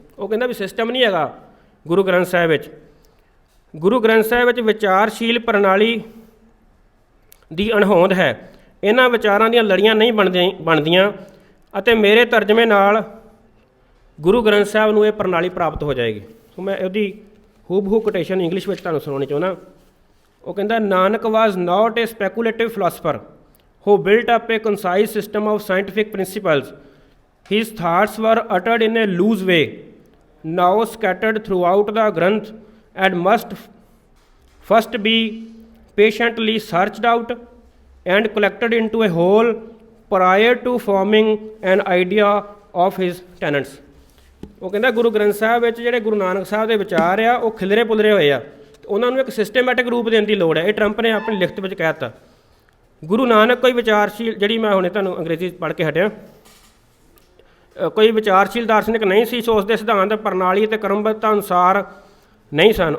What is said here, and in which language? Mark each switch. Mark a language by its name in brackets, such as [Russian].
[Punjabi] ਉਹ ਕਹਿੰਦਾ ਵੀ ਸਿਸਟਮ ਨਹੀਂ ਹੈਗਾ ਗੁਰੂ ਗ੍ਰੰਥ ਸਾਹਿਬ ਵਿੱਚ। ਗੁਰੂ ਗ੍ਰੰਥ ਸਾਹਿਬ ਵਿੱਚ ਵਿਚਾਰਸ਼ੀਲ ਪ੍ਰਣਾਲੀ ਦੀ ਅਣਹੋਂਦ ਹੈ। ਇਹਨਾਂ ਵਿਚਾਰਾਂ ਦੀਆਂ ਲੜੀਆਂ ਨਹੀਂ ਬਣਦੀਆਂ ਅਤੇ ਮੇਰੇ ਤਰਜਮੇ ਨਾਲ ਗੁਰੂ ਗ੍ਰੰਥ ਸਾਹਿਬ ਨੂੰ ਇਹ ਪ੍ਰਣਾਲੀ ਪ੍ਰਾਪਤ ਹੋ ਜਾਏਗੀ। ਸੋ ਮੈਂ ਉਹਦੀ ਹੂਬਹੂ ਕੋਟੇਸ਼ਨ ਇੰਗਲਿਸ਼ ਵਿੱਚ ਤੁਹਾਨੂੰ ਸੁਣਾਉਣੀ ਚਾਹੁੰਦਾ। ਉਹ ਕਹਿੰਦਾ, [English] Nanak was not a speculative philosopher who built up a concise system of scientific principles. His thoughts were uttered in a loose way, now scattered throughout the Granth, and must first be patiently searched out and collected into a whole prior to forming an idea of his tenets. [Punjabi] ਉਹ ਕਹਿੰਦਾ ਗੁਰੂ ਗ੍ਰੰਥ ਸਾਹਿਬ ਵਿੱਚ ਜਿਹੜੇ ਗੁਰੂ ਨਾਨਕ ਸਾਹਿਬ ਦੇ ਵਿਚਾਰ ਆ ਉਹ ਖਿਲਰੇ ਪੁਲਰੇ ਹੋਏ ਆ, ਉਹਨਾਂ ਨੂੰ ਇੱਕ ਸਿਸਟੇਮੈਟਿਕ ਰੂਪ ਦੇਣ ਦੀ ਲੋੜ ਹੈ। ਇਹ ਟਰੰਪ ਨੇ ਆਪਣੀ ਲਿਖਤ ਵਿੱਚ ਕਹਿ ਦਿੱਤਾ। ਗੁਰੂ ਨਾਨਕ ਕੋਈ ਵਿਚਾਰਸ਼ੀਲ, ਜਿਹੜੀ ਮੈਂ ਹੁਣੇ ਤੁਹਾਨੂੰ ਅੰਗਰੇਜ਼ੀ ਪੜ੍ਹ ਕੇ ਹਟਿਆ, ਕੋਈ ਵਿਚਾਰਸ਼ੀਲ ਦਾਰਸ਼ਨਿਕ ਨਹੀਂ ਸੀ, ਸੋ ਉਸ ਦੇ ਸਿਧਾਂਤ ਪ੍ਰਣਾਲੀ ਅਤੇ ਕਰਮਬੱਧਤਾ ਅਨੁਸਾਰ ਨਹੀਂ ਸਨ।